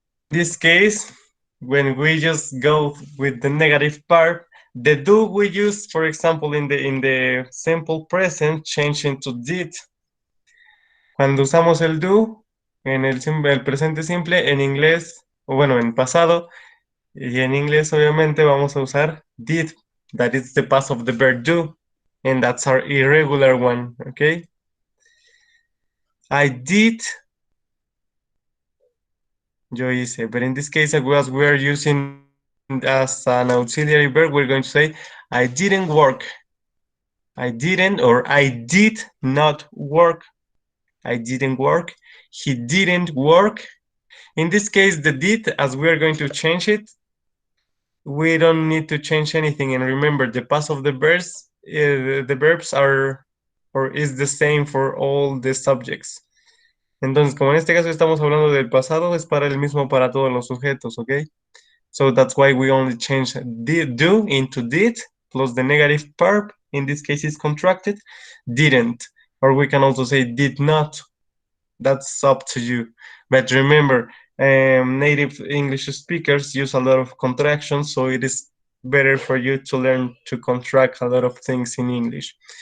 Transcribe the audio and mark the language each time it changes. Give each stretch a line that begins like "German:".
English: This case, when we just go with the negative part, the do we use, for example, in the simple present, change into did.
Spanish: Cuando usamos el do en el presente simple, en inglés, o bueno, en pasado, y en inglés obviamente vamos a usar did.
English: That is the past of the verb do, and that's our irregular one, okay? I did,
Spanish: yo hice,
English: but in this case, as we are using as an auxiliary verb, we're going to say, I didn't work. I didn't, or I did not work. I didn't work. He didn't work. In this case, the did, as we are going to change it, we don't need to change anything. And remember, the past of the verbs are, or is the same for all the subjects.
Spanish: Entonces, como en este caso estamos hablando del pasado, es para el mismo para todos los sujetos, ¿ok?
English: So that's why we only change did, do into did, plus the negative verb, in this case is contracted, didn't. Or we can also say did not. That's up to you. But remember, native English speakers use a lot of contractions, so it is better for you to learn to contract a lot of things in English.